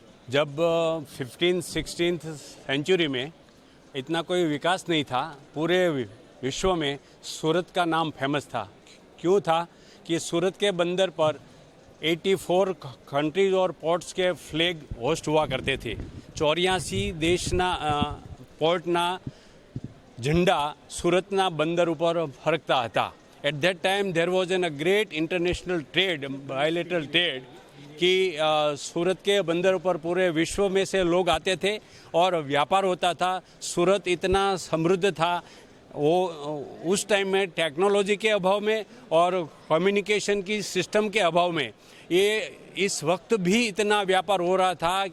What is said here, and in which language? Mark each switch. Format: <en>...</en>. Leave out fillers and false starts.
<hi>जब 15th-16th century में इतना कोई विकास नहीं था, पूरे विश्व में सूरत का नाम फेमस था। क्यों था कि सूरत के बंदर पर 84 कंट्रीज और पोर्ट्स के फ्लैग होस्ट हुआ करते थे।</hi> <gu>84 દેશના પોર્ટના ઝંડા સુરતના બંદર ઉપર ફરકતા હતા.</gu> <en>at that time there was an a great international trade,</en> <hi>bilateral trade, कि सूरत के बंदर पर पूरे विश्व में से लोग आते थे और व्यापार होता था। सूरत इतना समृद्ध था, वो उस टाइम में टेक्नोलॉजी के अभाव में और कम्युनिकेशन की सिस्टम के अभाव में ये इस वक्त भी इतना व्यापार हो रहा था।</hi>